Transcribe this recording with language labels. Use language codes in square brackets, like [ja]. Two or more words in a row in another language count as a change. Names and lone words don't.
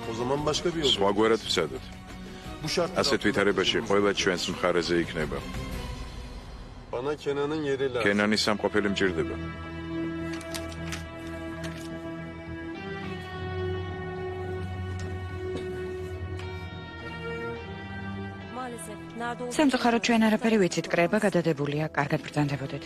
[tr] başka bir yol. [ka] სხვაგვარად ვცადოთ. [tr] Bu şartlar [ka] ასეთ ვითარებაში ყველა ჩვენს მხარეზე იქნება. [tr] bana Kenan'ın yeri lazım. [ka] კენანის სამყოფელი მჭირდება. სამწუხაროდ ჩვენ არაფერი ვიცით, კრება გადადებულია, კარგად ბრძანდებოდეთ.